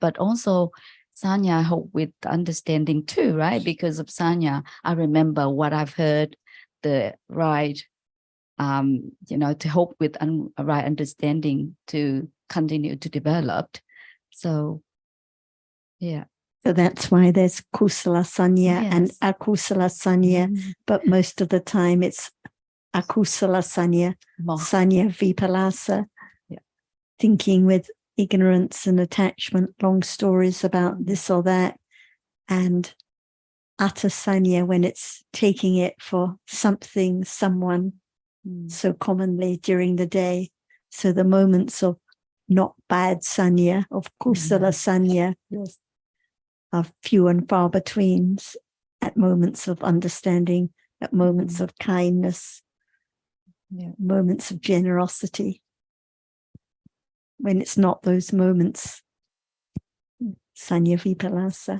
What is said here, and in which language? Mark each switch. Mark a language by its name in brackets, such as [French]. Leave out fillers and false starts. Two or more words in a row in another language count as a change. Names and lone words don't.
[English] But also sanya help with understanding too, right? Because of sanya, I remember what I've heard, the right to help with right understanding to continue to develop. So So that's why there's [Pali] kusala sanya [English] and [Pali] akusala sanya, [English] but most of the time it's [Pali] akusala sanya, sanya vipalasa, [English] thinking with ignorance and attachment, long stories about this or that, and atasanya, when it's taking it for something, someone, so commonly during the day. So the moments of not bad sanya, of [Pali] kusala sanya, [English] are few and far between. At moments of understanding, at moments of kindness, moments of generosity. When it's not those moments, [Pali] sanya vipalasa.